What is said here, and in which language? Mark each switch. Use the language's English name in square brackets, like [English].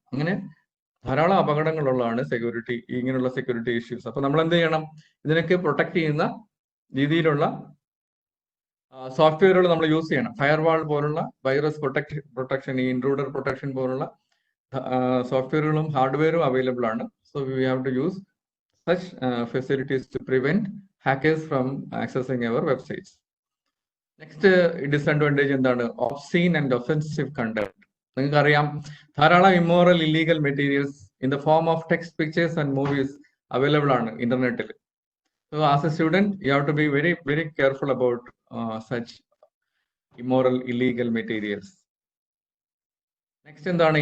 [Malayalam] അങ്ങനെ ധാരാളം അപകടങ്ങളുള്ളതാണ് സെക്യൂരിറ്റി, ഇങ്ങനെയുള്ള സെക്യൂരിറ്റി ഇഷ്യൂസ്. അപ്പൊ നമ്മൾ എന്ത് ചെയ്യണം? ഇതിനൊക്കെ പ്രൊട്ടക്ട് ചെയ്യുന്ന രീതിയിലുള്ള സോഫ്റ്റ്വെയറുകൾ നമ്മൾ യൂസ് ചെയ്യണം. ഫയർവാൾ പോലുള്ള വൈറസ് പ്രൊട്ടക്ഷൻ, ഈ ഇൻട്രൂഡർ പ്രൊട്ടക്ഷൻ പോലുള്ള സോഫ്റ്റ്വെയറുകളും ഹാർഡ്വെയറും അവൈലബിൾ ആണ്. [English] So we have to use such facilities to prevent hackers from accessing our websites. Next disadvantage എന്താണ്? Obscene and offensive content. [Malayalam] നിങ്ങൾക്കറിയാം, ധാരാളം immoral illegal materials [English] in the form of text, pictures and movies [Malayalam] available ആണ് ഇന്റർനെറ്റിൽ. [English] So as a student you have to be very very careful about such immoral illegal materials. Next എന്താണ്?